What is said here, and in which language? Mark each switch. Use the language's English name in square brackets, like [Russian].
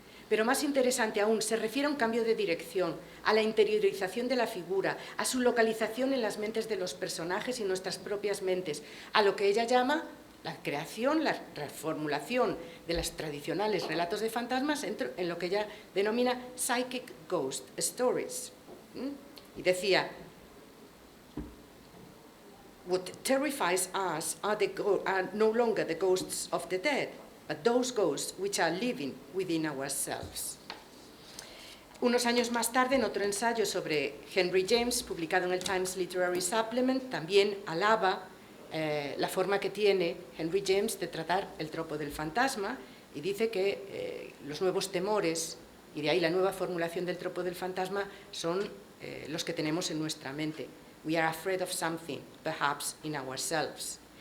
[Spanish] Pero más interesante aún, se refiere a un cambio de dirección, a la interiorización de la figura, a su localización en las mentes de los personajes y nuestras propias mentes, a lo que ella llama la creación, la reformulación de los tradicionales relatos de fantasmas en lo que ella denomina Psychic Ghost Stories. Y decía, [English] "What terrifies us are no longer the ghosts of the dead, but those ghosts which are living within ourselves. [Spanish] Unos años más tarde, en otro ensayo sobre Henry James, publicado en el Times Literary Supplement, también alaba la forma que tiene Henry James de tratar el tropo del fantasma y dice que los nuevos temores, y de ahí la nueva formulación del tropo del fantasma, son los que tenemos en nuestra mente. [English] We are afraid of something, perhaps in ourselves.